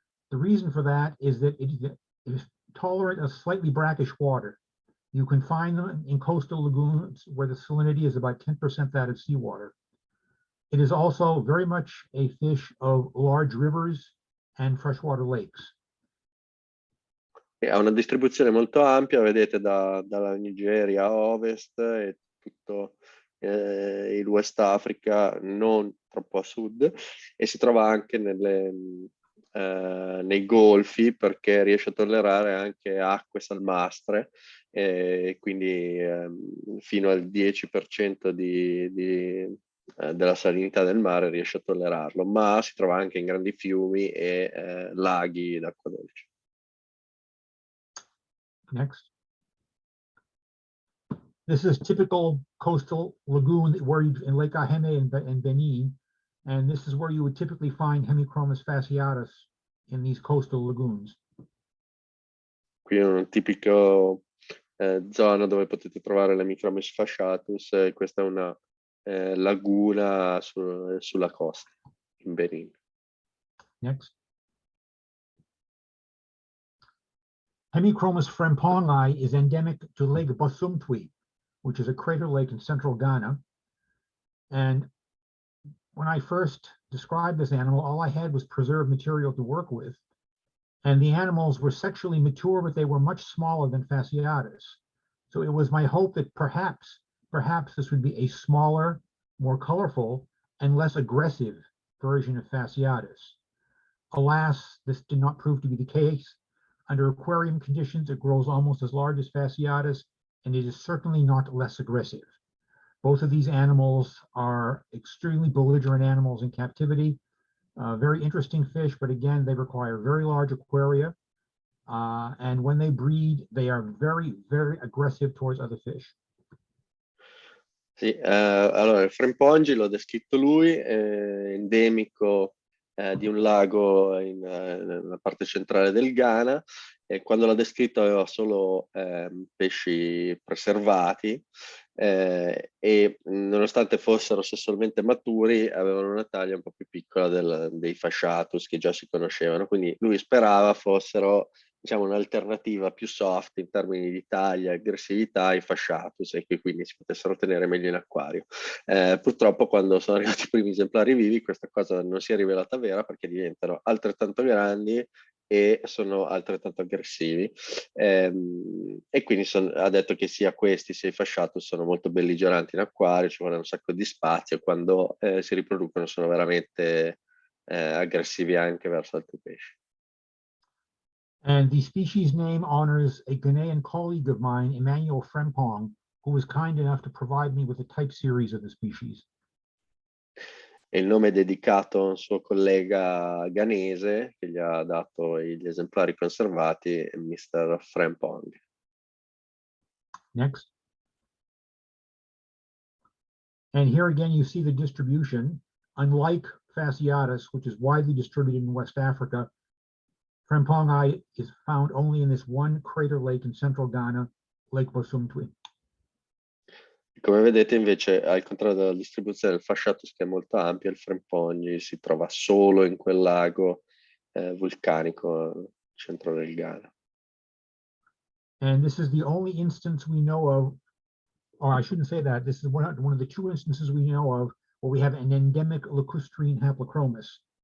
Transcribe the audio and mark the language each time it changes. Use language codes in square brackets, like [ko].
[en] The reason for that is that it is tolerant of slightly brackish water. You can find them in coastal lagoons where the salinity is about 10% that of seawater. It is also very much a fish of large rivers and freshwater lakes. [it] Ha una distribuzione molto ampia, vedete, dalla Nigeria a ovest e tutto il West Africa, non troppo a sud, e si trova anche nei golfi perché riesce a tollerare anche acque salmastre, quindi fino al 10% della salinità del mare riesce a tollerarlo, ma si trova anche in grandi fiumi e laghi d'acqua dolce. [en] Next. This is typical coastal lagoon where in Lake Aheme and Benin, and this is where you would typically find Hemichromis fasciatus in these coastal lagoons. [it] Qui è un tipico zona dove potete trovare l'Hemichromis fasciatus, questa è una laguna sulla costa in Benin. [en] Next. Hemichromis frampongi is endemic to Lake Bosumtwi, which is a crater lake in central Ghana. And when I first described this animal, all I had was preserved material to work with. And the animals were sexually mature, but they were much smaller than fasciatus. So it was my hope that perhaps this would be a smaller, more colorful, and less aggressive version of fasciatus. Alas, this did not prove to be the case. Under aquarium conditions, it grows almost as large as fasciatus, and it is certainly not less aggressive. Both of these animals are extremely belligerent animals in captivity. Very interesting fish, but again, they require very large aquaria. And when they breed, they are very, very aggressive towards other fish. [it] Sì, allora il Frampongi l'ho descritto lui, è endemico di un lago nella parte centrale del Ghana, e quando l'ho descritto aveva solo pesci preservati, e nonostante fossero sessualmente maturi avevano una taglia un po' più piccola dei fasciatus che già si conoscevano, quindi lui sperava fossero, diciamo, un'alternativa più soft in termini di taglia e aggressività ai fasciatus, e che quindi si potessero tenere meglio in acquario. Purtroppo quando sono arrivati i primi esemplari vivi questa cosa non si è rivelata vera, perché diventano altrettanto grandi e sono altrettanto aggressivi, e quindi ha detto che sia questi sia i fasciatus sono molto belligeranti in acquario, ci vuole un sacco di spazio, quando si riproducono sono veramente aggressivi anche verso altri pesci. [en] And the species name honors a Ghanaian colleague of mine, Emmanuel Frempong, who was kind enough to provide me with a type series of the species. [it] E il nome è dedicato a un suo collega ghanese che gli ha dato gli esemplari conservati, Mr. Frempong. [en] Next. And here again, you see the distribution. Unlike fasciatus, which is widely distributed in West Africa. Frimpong eye is found only in this one crater lake in central Ghana, Lake Bosumtwi. [it] Come vedete invece, al contrario della distribuzione del fasciatus, che è molto ampia, il Frimpong si trova solo in quel lago vulcanico al centro del Ghana. [en] And this is the only instance we know of, or I shouldn't say that, this is one of the two instances we know of where we have an endemic lacustrine haplochromis.